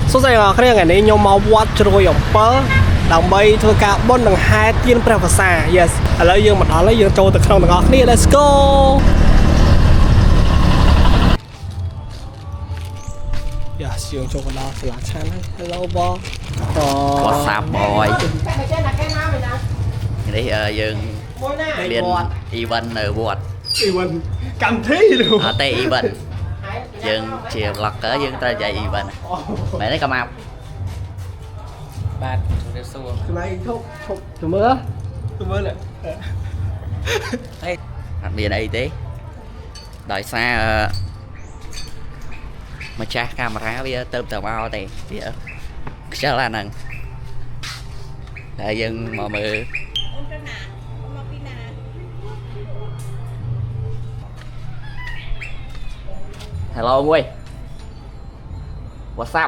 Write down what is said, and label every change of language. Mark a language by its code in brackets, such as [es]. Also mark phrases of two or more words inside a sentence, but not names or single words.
[km] សួស្តីអ្នកគ្នាថ្ងៃនេះខ្ញុំមកវត្តជ្រោយអំពើដើម្បីធ្វើការបុណ្យដង្ហែទានព្រះវស្សា Yes ឥឡូវយើងមកដល់ហើយយើងចូលទៅក្នុងទាំងអស់គ្នា [en] Let's go Yes [km] យើងចូលមកដល់សាលាឆាន់ហើយ Hello បង [en] What's up boy [km] នេះយើងមាន event នៅវត្ត Event កម្មវិធី អត់ទេ event យើងជា vlogger យើងត្រូវchạy event មែនទេកំអាប់បាទជំរាបសួរ ចំណៃឈប់ទៅមើលនេះ អេអត់មានអីទេដោយសារម្ចាស់កាមេរ៉ាវាទៅមកទេវាខ្ជិលអាហ្នឹងហើយយើងមកមើល Hello [vi] ông ơi [en] What's up